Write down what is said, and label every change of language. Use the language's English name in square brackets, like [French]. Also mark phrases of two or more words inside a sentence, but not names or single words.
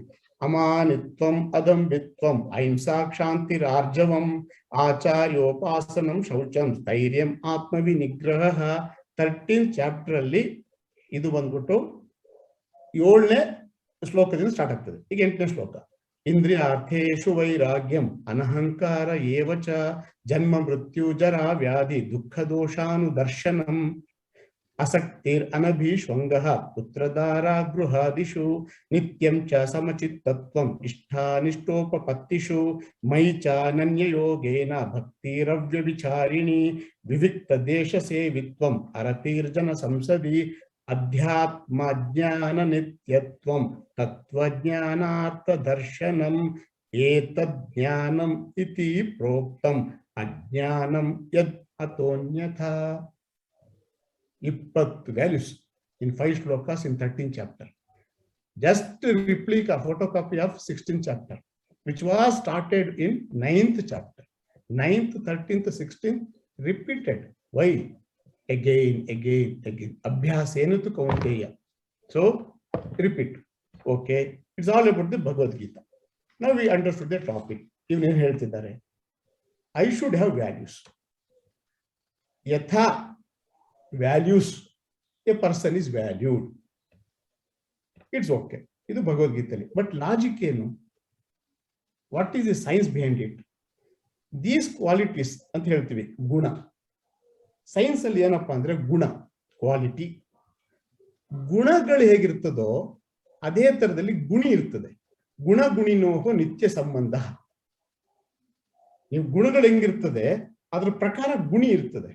[Sanskrit] ಅಮಾನಿತ್ವಂ, ಅದಂಬಿತ್ವಂ, ಅಹಿಂಸಾ, ಕ್ಷಾಂತಿ, ರಾರ್ಜವಂ, ಆಚಾರ್ಯೋಪಾಸನಂ, ಶೌಚಂ, ಸ್ಥೈರ್ಯಂ, ಆತ್ಮವಿನಿಗ್ರಹ. [Kannada] 13th ಚಾಪ್ಟರ್ ಅಲ್ಲಿ ಇದು ಬಂದ್ಬಿಟ್ಟು 7ನೇ ಶ್ಲೋಕದಿಂದ ಸ್ಟಾರ್ಟ್ ಆಗ್ತದೆ. ಈಗ 8ನೇ ಶ್ಲೋಕ. [Sanskrit] ಇಂದ್ರಿಯಾರ್ಥೇಷು ವೈರಾಗ್ಯಂ, ಅನಹಂಕಾರ ಏವಚ, ಜನ್ಮ ಮೃತ್ಯು ಜರಾ ವ್ಯಾಧಿ ದುಃಖ ದೋಷಾನುದರ್ಶನಂ, ಅಸಕ್ತಿರ್ ಅನಭೀಶ್ವಂಗಃ ಪುತ್ರದಾರಾ ಗೃಹಾದಿಷು, ನಿತ್ಯಂ ಚ ಸಮಚಿತ್ತತ್ವಂ ಇಷ್ಟಾನಿಷ್ಟೋಪಪತ್ತಿಷು, ಮಯಿ ಚ ಅನನ್ಯಯೋಗೇನ ಭಕ್ತಿರವ್ಯಭಿಚಾರಿಣಿ, ವಿವಿಕ್ತ ದೇಶ ಸೇವಿತ್ವಂ ಅರತಿರ್ಜನ ಸಂಸದಿ, ಅಧ್ಯಾತ್ಮ ಜ್ಞಾನ ನಿತ್ಯತ್ವಂ ತತ್ವಜ್ಞಾನಾರ್ಥ ದರ್ಶನಂ, ಏತದ್ ಜ್ಞಾನಂ ಇತಿ ಪ್ರೋಕ್ತಂ ಅಜ್ಞಾನಂ ಯದ್ ಅತೋನ್ಯಥಾ. [English] 20 values in 5 shlokas in 13th chapter. Just a replica, photocopy of 16th chapter, which was started in 9th chapter. 9th, 13th, 16th repeated. Why? Again. Abhyasena tu kaunteya. So repeat. Okay, it's all about the Bhagavad Gita. Now we understood the topic. Even in ಹೇಳ್ತಿದ್ದಾರೆ, I should have values. Yatha values, a person is valued. It's okay. [Kannada] ಇದು ಭಗವದ್ಗೀತೆಯಲ್ಲಿ. [English] but logic [Kannada] ಏನು? [English] What is the science behind it? these qualities [Kannada] ಅಂತ ಹೇಳ್ತೀವಿ, ಗುಣ. ಸೈನ್ಸ್ ಅಲ್ಲಿ ಏನಪ್ಪಾ ಅಂದ್ರೆ ಗುಣ, ಕ್ವಾಲಿಟಿ. ಗುಣಗಳು ಹೇಗಿರ್ತದೋ ಅದೇ ತರದಲ್ಲಿ ಗುಣಿ ಇರ್ತದೆ. [Sanskrit] ಗುಣ ಗುಣಿನೋಹೋ ನಿತ್ಯ ಸಂಬಂಧ. [Kannada] ನೀವು ಗುಣಗಳು ಹೆಂಗಿರ್ತದೆ ಅದ್ರ ಪ್ರಕಾರ ಗುಣಿ ಇರ್ತದೆ.